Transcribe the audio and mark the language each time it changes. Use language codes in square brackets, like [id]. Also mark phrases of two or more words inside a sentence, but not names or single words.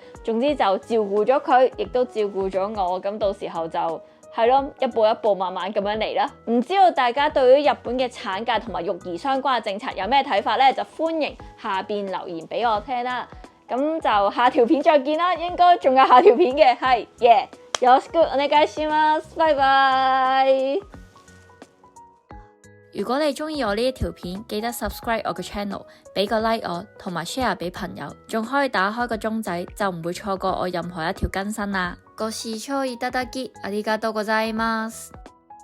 [yue] 總之就照顧咗佢，亦都照顧咗我。咁到時候就係咯，一步一步慢慢咁樣嚟啦。唔知道大家對於日本嘅產假同埋育兒相關嘅政策有咩睇法呢？就歡迎下邊留言俾我聽啦。咁就下條片再見啦，應該仲有下條片嘅，係耶， [ja] よろしくお願いします， [yue] 拜拜。如果你中意我呢一條片，記得 subscribe 我嘅 channel， 俾個 like 我，同埋 share 俾朋友，仲可以打開個鐘仔，就唔會錯過我任何一條更新啦。 [ja] ご視聴いただきありがとうございます。